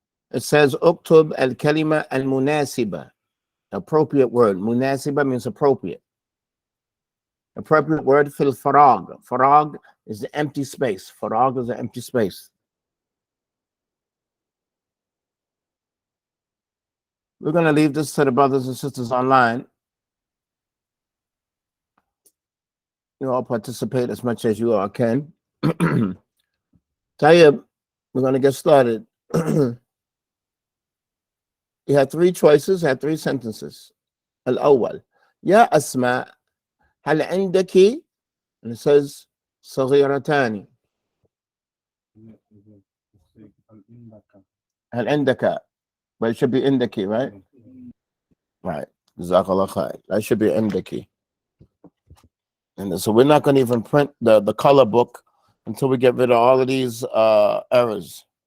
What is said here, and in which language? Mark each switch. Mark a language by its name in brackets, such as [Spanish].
[English] It says [Arabic] اكتب الكلمة المناسبة. [English] Appropriate word. مناسبة means appropriate. Appropriate word [Arabic] في الفراغ. [English] فراغ is the empty space. فراغ is the empty space. We're going to leave this to the brothers and sisters online. You all participate as much as you all can. Tayyib, we're going to get started. You have three choices, have three sentences. [Arabic] الأول يا أسماء هل عندك, [English] and it says [Arabic] صغيرتان. هل عندك, [English] but it should be عندك, right? [Arabic] Right. جزاك الله خير. [English] That should be عندك. And so we're not going to even print the color book until we get rid of all of these errors.